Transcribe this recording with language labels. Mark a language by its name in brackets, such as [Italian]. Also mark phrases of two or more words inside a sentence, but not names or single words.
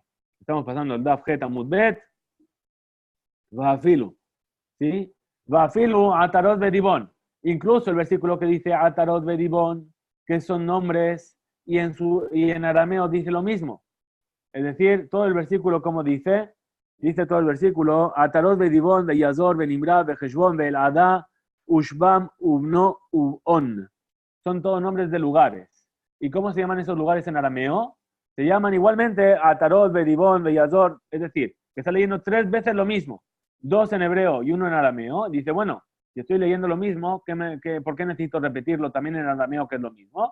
[Spanish] Estamos pasando el [Hebrew] דף ח עמוד ב, [Spanish] Vafilu, ¿sí? [Hebrew] ואפילו עטרות ודיבון. [Spanish] Incluso el versículo que dice Atarot Bedibón, que son nombres, y en arameo dice lo mismo. Es decir, todo el versículo, como dice todo el versículo, Atarot Bedibón, Beyazor, Benimra, Bejeshbon, Beladá, Ushbam, Ubno, Ubon. Son todos nombres de lugares. ¿Y cómo se llaman esos lugares en arameo? Se llaman igualmente Atarot, Bedibón, Beyazor, es decir, que está leyendo 3 veces lo mismo, 2 en hebreo y 1 en arameo. Dice, bueno, si estoy leyendo lo mismo, ¿por qué necesito repetirlo también en arameo, que es lo mismo?